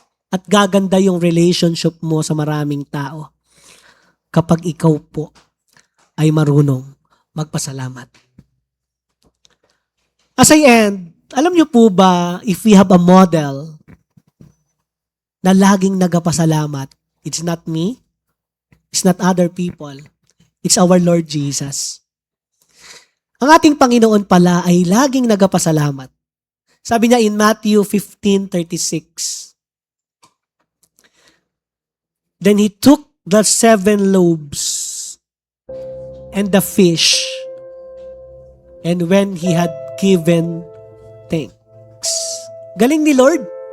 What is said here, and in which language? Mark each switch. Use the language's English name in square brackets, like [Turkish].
[Filipino] At gaganda yung relationship mo sa maraming tao kapag ikaw po ay marunong magpasalamat. [English] As I end, [Filipino] alam niyo po ba, [English] if we have a model [Filipino] na laging nagpasalamat, [English] it's not me, it's not other people, it's our Lord Jesus. [Filipino] Ang ating Panginoon pala ay laging nagpasalamat. Sabi niya [English] in Matthew 15:36, then he took the 7 loaves and the fish, and when he had given thanks. [Filipino] Galing ni Lord.